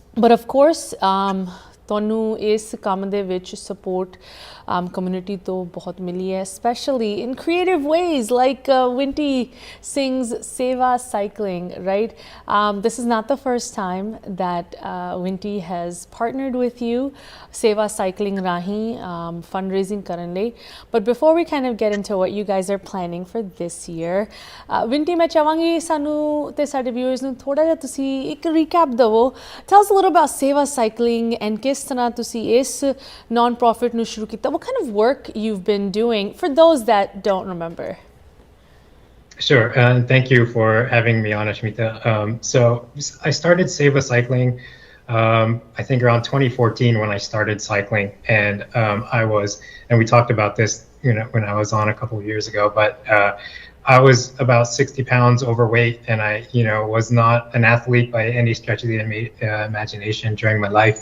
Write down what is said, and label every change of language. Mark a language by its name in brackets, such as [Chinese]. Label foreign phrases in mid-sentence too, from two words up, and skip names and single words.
[English] But of course, [Punjabi] ਤੁਹਾਨੂੰ ਇਸ ਕੰਮ ਦੇ ਵਿੱਚ [English] support community [Punjabi] ਤੋਂ ਬਹੁਤ ਮਿਲੀ ਹੈ, [English] especially in creative ways like Winty Singh's Seva Cycling, right? This is not the first time that Winty has partnered with you, Seva Cycling rahi fundraising [Punjabi] ਕਰਨ ਲਈ. [English] But before we kind of get into what you guys are planning for this year, Winty, [Punjabi] ਮੈਂ ਚਾਹਾਂਗੀ ਸਾਨੂੰ ਤੇ ਸਾਡੇ viewers ਨੂੰ ਥੋੜਾ ਜਿਹਾ ਤੁਸੀਂ ਇੱਕ recap ਦਵੋ. [English] Tell us a little about Seva Cycling and [Punjabi] ਕਿਸ ਤਰ੍ਹਾਂ ਤੁਸੀਂ ਇਸ non-profit ਨੂੰ ਸ਼ੁਰੂ ਕੀਤਾ. [English] What kind of work you've been doing for those that don't remember? Sure, and thank you for having me on, Ashmita. So I started Seva Cycling, I think around 2014 when I started cycling, and and we talked about this, when I was on a couple of years ago, but I was about 60 pounds overweight, and I, was not an athlete by any stretch of the imagination during my life.